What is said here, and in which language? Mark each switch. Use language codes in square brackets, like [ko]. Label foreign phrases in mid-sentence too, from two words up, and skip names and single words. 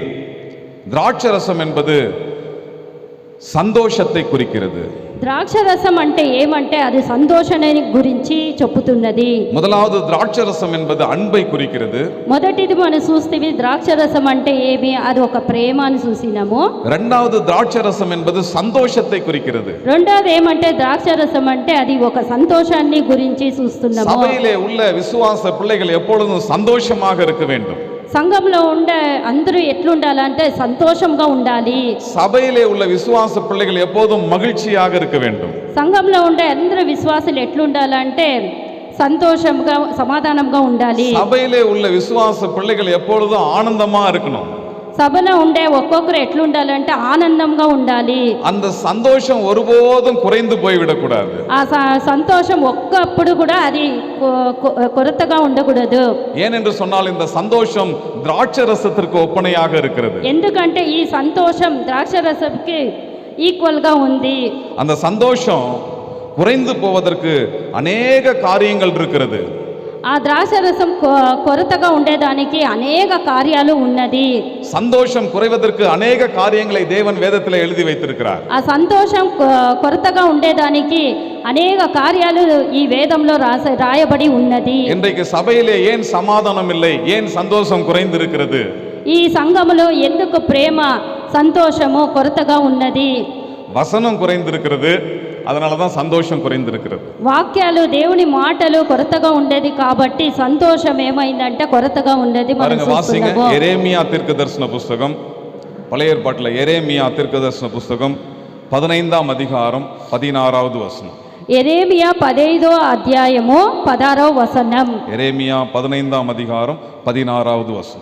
[ta] திராட்சரசம் என்பது సంతోషத்தை குறிக்கிறது. [te] ద్రాక్షరసం అంటే ఏమంటే అది సంతోషాన్ని గురించి చెప్పుతున్నది. [ta] முதலாவது திராட்சரசம் என்பது அன்பை குறிக்கிறது. [te] మొదటిది మనం చూస్తేవి ద్రాక్షరసం అంటే ఏమి? అది ఒక ప్రేమను చూసినాము. [ta] இரண்டாவது திராட்சரசம் என்பது சந்தோஷத்தை குறிக்கிறது. [te] రెండోది ఏమంటే ద్రాక్షరసం అంటే అది ఒక సంతోషాన్ని గురించి చూస్తున్నాము. [ta] சபையிலே உள்ள விசுவாச பிள்ளைகள் எப்பொழுதும் சந்தோஷமாக இருக்க வேண்டும். [te] సంఘంలో ఉండే అందరూ ఎట్లుండాలంటే సంతోషంగా ఉండాలి. [ta] சபையிலே உள்ள விசுவாச பிள்ளைகள் எப்போதும் மகிழ்ச்சியாக இருக்க வேண்டும். [te] సంఘంలో ఉండే అందరూ విశ్వాసులు ఎట్లుండాలంటే సంతోషంగా సమాధానంగా ఉండాలి. [ta] சபையிலே உள்ள விசுவாச பிள்ளைகள் எப்பொழுதும் ஆனந்தமா இருக்கணும். [te] సభలో ఉండే ఒక్కొక్కరు ఎట్లుండాలంటే ఆనందంగా ఉండాలి. [ta] அந்த சந்தோஷம் ஒருபோதும் குறைந்து போய்விடக்கூடாது. [te] ఆ సంతోషం ఒక్కప్పుడు కూడా అది కొరతగా ఉండకూడదు. [ta] ஏனென்று சொன்னால் இந்த சந்தோஷம் திராட்சை ரசத்திற்கு ஒப்பனையாக இருக்கிறது. [te] ఎందుకంటే ఈ సంతోషం ద్రాక్షరసంకి ఈక్వల్ గా ఉంది. [ta] அந்த சந்தோஷம் குறைந்து போவதற்கு அநேக காரியங்கள் இருக்கிறது. [te] ఆ ద్రాక్షరసం కొరతగా ఉండేదానికి అనేక కార్యాలు ఉన్నది. [ta] சந்தோஷம் குறைவதற்கு அநேக காரியங்களை தேவன் வேதத்தில் எழுதி வைத்திருக்கிறார். [te] ఆ సంతోషం కొరతగా ఉండేదానికి అనేక కార్యాలు ఈ వేదంలో రాయబడి ఉన్నది. [ta] இன்றைக்கு சபையிலே ஏன் சமாதானம் இல்லை, ஏன் சந்தோஷம் குறைந்திருக்கிறது? [te] ఈ సంఘములో ఎందుకు ప్రేమ సంతోషము కొరతగా ఉన్నది? [ta] வசனம் குறைந்திருக்கிறது, அதனால தான் சந்தோஷம் குறைந்திருக்கிறது. [te] వాక్యాలు దేవుని మాటలు కొరతగా ఉండేది కాబట్టి సంతోషం ఏమైందంటే కొరతగా ఉండేది. మనం [ta] வாசிங்க [te] చూస్తున్నాము. [ta] எரேமியா தீர்க்கதரிசன புஸ்தகம், பழைய ஏற்பாட்டில் எரேமியா தீர்க்கதரிசன புஸ்தகம் 15ஆம் அதிகாரம் 16வது வசனம். [te] எரேமியா 15వ అధ్యాయము 16వ వచనం. [ta] எரேமியா 15ஆம் அதிகாரம் 16வது வசனம்.